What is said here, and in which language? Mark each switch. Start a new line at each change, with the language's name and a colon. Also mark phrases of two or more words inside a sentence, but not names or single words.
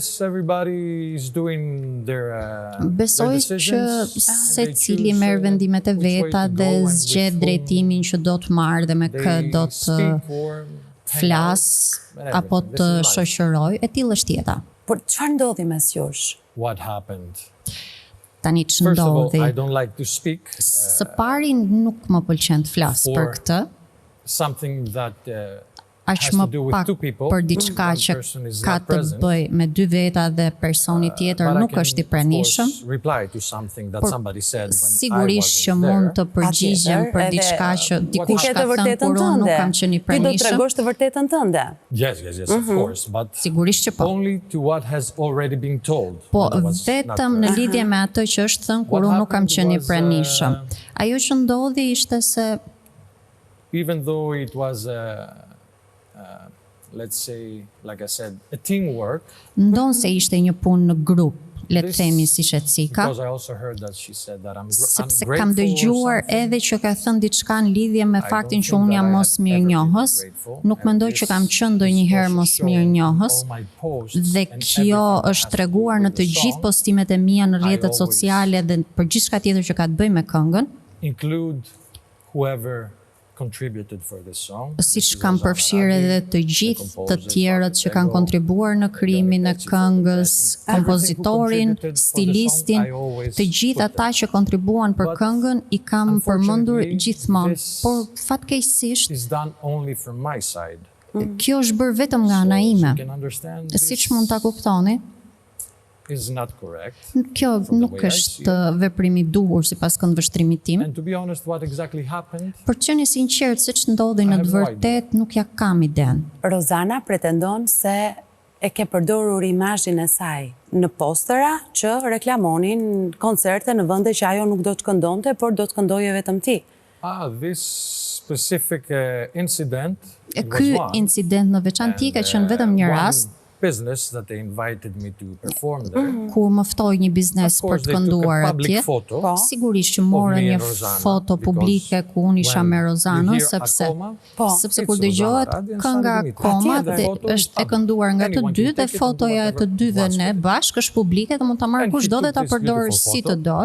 Albanian: Besoj që secili merr vendimet e veta dhe zgjedh drejtimin që do të marrë dhe me kë do të flas apo të shoqëroj, e tillë është jeta. Por çfarë ndodhi mes jush?
English: What happened?
Albanian: Tani që ndodhi.
English: I don't like to speak.
Albanian: Së pari nuk më pëlqen të flas për këtë.
English: Something that
Albanian: aq më pak për diçka që ka të bëj me dy veta dhe personi tjetër nuk është i pranishëm. Por sigurisht që mund të përgjigjem për diçka që dikush ka thënë por unë nuk kam qenë i pranishëm. Ti do tregosh të vërtetën tënde.
English: Yes, of course, but
Albanian: sigurisht që po.
English: Only to what has already been told.
Albanian: Po vetëm në lidhje me atë që është thënë kur unë nuk kam qenë i pranishëm. Ajo që ndodhi ishte se
English: even though it was let's say, like I said, a teamwork.
Albanian: Ndon se ishte një punë në grup, le të themi siç e cika. Sepse kam dëgjuar edhe që ka thënë diçka në lidhje me faktin që unë jam mos mirënjohës. Nuk mendoj që kam qenë ndonjëherë mos mirënjohës. Dhe kjo është treguar në të gjithë postimet e mia në rrjetet sociale dhe për gjithçka tjetër që ka të bëjë me këngën.
English: Include whoever contributed for this song.
Albanian: Siç kam përfshirë edhe të gjithë të tjerët që kanë kontribuar në krijimin e këngës, kompozitorin, stilistin, të gjithë ata që kontribuan për këngën i kam përmendur gjithmonë, por fatkeqësisht kjo është bërë vetëm nga ana ime. Siç mund ta kuptoni,
English: is not correct.
Albanian: Kjo nuk është veprim i duhur sipas këndvështrimit tim.
English: And to be honest, what exactly happened?
Albanian: Për të qenë i sinqert, se ç'ndodhi në të vërtetë nuk ja kam iden. Rozana pretendon se e ke përdorur imazhin e saj në postera që reklamonin koncerte në vende që ajo nuk do të këndonte, por do të këndoje vetëm ti.
English: This specific incident.
Albanian: Ky incident në veçantë ka qenë vetëm një rast.
English: Business that they invited me to perform there.
Albanian: Kur më ftoi një biznes për të kënduar atje, sigurisht që morën një foto publike ku unë isha me Rozanën, sepse kur dëgjohet kënga Koma është e kënduar nga të dy dhe fotoja e të dyve ne bashkë është publike dhe mund ta marrë kushdo dhe ta përdorë si të doj.